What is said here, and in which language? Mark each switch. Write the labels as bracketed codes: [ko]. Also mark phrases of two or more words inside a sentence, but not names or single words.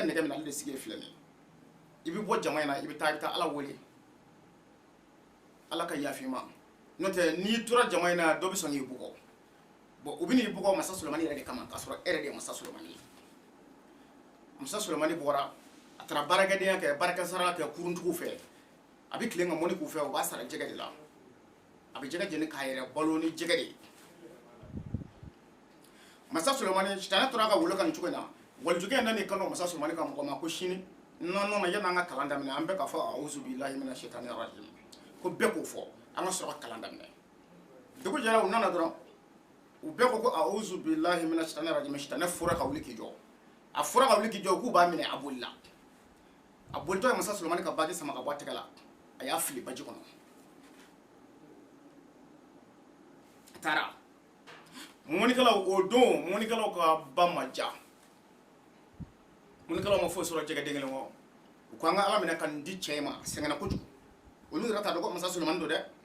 [bm] nɛgɛ minɛ ale de sigi filɛ nin i bɛ bɔ jama in na i bɛ taa Ala wele Ala ka yafa i ma n'o tɛ n'i tora jama in na dɔ bɛ sɔn k'i bugɔ bon u bɛ n'i bugɔ masa Solomani yɛrɛ de kama k'a sɔrɔ e yɛrɛ de ye masa Solomani ye masa Solomani bɔra a taara baarakɛdenya kɛ baarakɛsara kɛ kuruntigiw fɛ a bɛ tilen ka mɔni k'u fɛ u b'a sara jɛgɛ de la a bɛ jɛgɛ jeni k'a yɛrɛ balo ni jɛgɛ de ye masa Solomani sitanɛ tora ka wolo ka nin cogo in na walijukɛ in nan'i kanto masa Solomani ka mɔgɔ ma ko sini nɔnɔ yan'an ka kalan daminɛ an bɛ ka fɔ [ar] أعوذ بالله من الشيطان الرجيم [bm] ko bɛɛ k'o fɔ an ka sɔrɔ ka kalan daminɛ dugu jɛra u nana dɔrɔn u bɛɛ ko [ar] أعوذ بالله من الشيطان الرجيم [bm] sitanɛ fɔra ka wuli k'i jɔ a fɔra ka wuli k'i jɔ k'u b'a minɛ a bolila a bolitɔ ye masa Solomani ka baji sama ka bɔ a tɛgɛ la a y'a fili baji kɔnɔ a taara mɔnikɛlaw o don mɔnikɛlaw ka ba ma ja mɔnikɛlaw ma foyi sɔrɔ jɛgɛ den kelen kɔ u ko an ka Ala minɛ ka nin di cɛ in ma a sɛgɛnna kojugu olu yɛrɛ t'a dɔn ko masa Solomani don dɛ